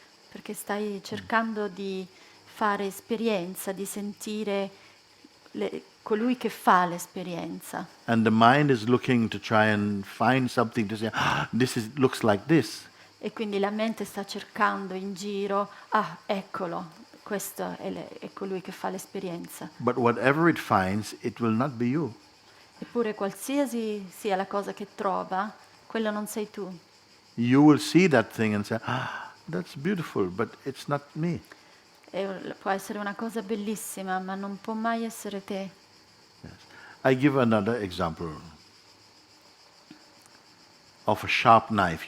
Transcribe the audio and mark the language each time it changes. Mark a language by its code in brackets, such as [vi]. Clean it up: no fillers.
[it] Perché stai cercando di fare esperienza, di sentire colui che fa l'esperienza. [en] And the mind is looking to try and find something to say, looks like this. [it] E quindi la mente sta cercando in giro, eccolo, questo è colui che fa l'esperienza. [en] But whatever it finds, it will not be you. [it] Eppure qualsiasi sia la cosa che trova, quello non sei tu. [en] You will see that thing and say, that's beautiful, but it's not me. [it] Può essere una cosa bellissima, ma non può mai essere te. [en] Yes. I give another example of a sharp knife.